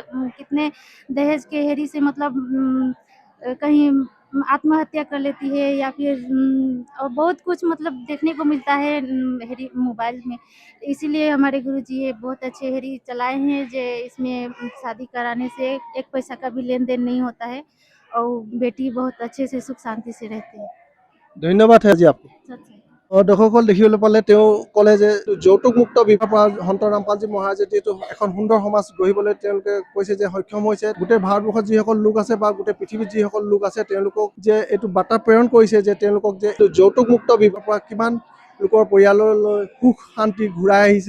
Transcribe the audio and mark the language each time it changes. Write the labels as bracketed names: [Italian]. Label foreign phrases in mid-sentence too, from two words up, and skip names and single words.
[Hindi] कितने दहेज के हेरी से मतलब कहीं आत्महत्या कर लेती है या फिर और बहुत कुछ मतलब देखने को मिलता है हेरी मोबाइल में। इसीलिए हमारे गुरुजी ये बहुत अच्छे हेरी चलाए हैं जे इसमें शादी कराने से एक पैसा का भी लेन-देन नहीं होता है और बेटी बहुत अच्छे से सुख शांति से रहती है। [Assamese] ধন্যবাদ আজি আপোনাক। [Hindi] सच है। [Assamese] দৰ্শকসকল দেখিবলৈ পালে তেওঁ ক'লে যে যৌতুকমুক্ত বিবাহৰ পৰা সন্ত ৰামপালজী মহাৰাজে যিহেতু এখন সুন্দৰ সমাজ গঢ়িবলৈ তেওঁলোকে কৈছে যে সক্ষম হৈছে। গোটেই ভাৰতবৰ্ষত যিসকল লোক আছে বা গোটেই পৃথিৱীত যিসকল লোক আছে তেওঁলোকক যে এইটো বাৰ্তা প্ৰেৰণ কৰিছে যে তেওঁলোকক যে যৌতুকমুক্ত বিবাহৰ পৰা কিমান লোকৰ পৰিয়াললৈ সুখ শান্তি ঘূৰাই আহিছে।